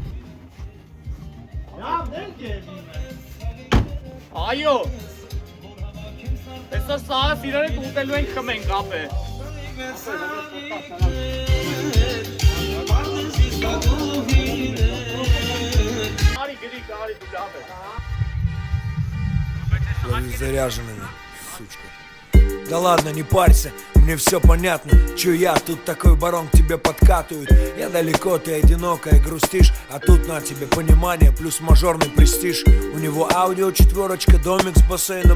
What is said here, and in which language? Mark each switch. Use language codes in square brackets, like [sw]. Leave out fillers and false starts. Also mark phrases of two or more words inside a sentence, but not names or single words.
[hy] Այո։ Այսօր սաղը իրարից ուտելու ենք խմենք ապե։ Արի գրի, դու լավ է։ [ru] Заряженными, сучка. Да ладно, не парься, мне все понятно. Чё я тут такой барон к тебе подкатывают. Я далеко, ты одинокая, грустишь. А тут на тебе понимание, плюс мажорный престиж. У него аудио 4, домик с бассейном.